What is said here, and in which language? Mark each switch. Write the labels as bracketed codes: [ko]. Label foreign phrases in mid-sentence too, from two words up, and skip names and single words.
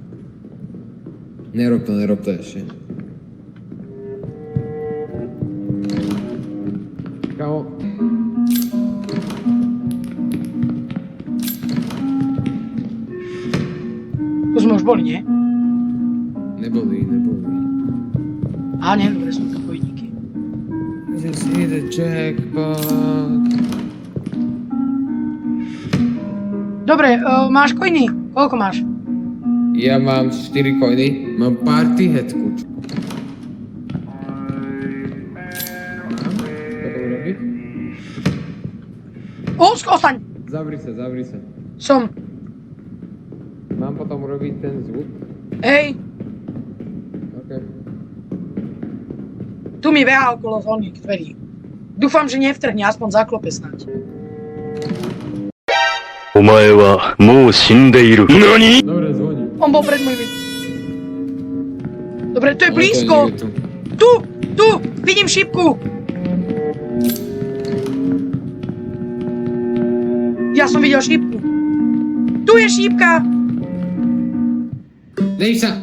[sk] Nerob to ešte. Kámo. Tu sme už boli, nie? Neboli. Aha, nie, dobre, sú to bojníky. [en] Just hit the jackpot. [sk] Dobre, máš coiny? Koľko máš? Ja mám 4 coiny. Mám [en] party headku. [sk] Ostaň! Zavri sa. Som. Mám potom robiť ten zvuk? Hej, OK. tu mi behá okolo oných dverí. Dúfam, že nevtrhne, aspoň zaklope snáď. [ja] お前はもう死んでいる。何？ [sk] Dobre, zvoní. On bol pred môjmi. Dobre, to je Ale blízko. to je niekde Tu, vidím šípku. Ja som videl šípku. Tu je šípka. Dej sa!